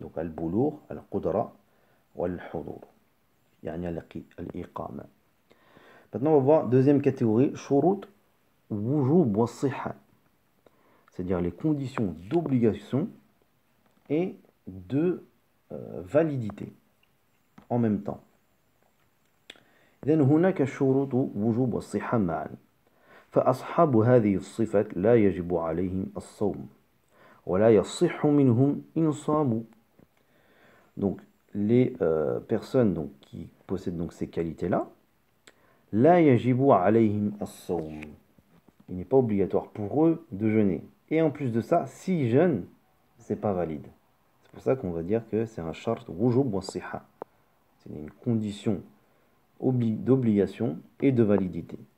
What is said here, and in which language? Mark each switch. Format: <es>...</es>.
<fr>Donc al-boulour, al-qudra, wal-hudur. Yani al-iqama. Maintenant, on va voir deuxième catégorie, shurut, wujub wa sihha. C'est-à-dire les conditions d'obligation et de validité en même temps.</fr> <ar>إذن هناك شروط وجوب والصحة معا فأصحاب هذه الصفات لا يجب عليهم الصوم ولا يصح منهم إن صاموا.</ar> <fr>Donc les personnes donc, qui possèdent donc ces qualités-là,</fr> <ar>لا يجب عليهم الصوم.</ar> <fr>Il n'est pas obligatoire pour eux de jeûner. Et en plus de ça, s'ils jeûnent, c'est pas valide. C'est pour ça qu'on va dire que c'est un shart wujub wa siha. C'est une condition d'obligation et de validité.</fr>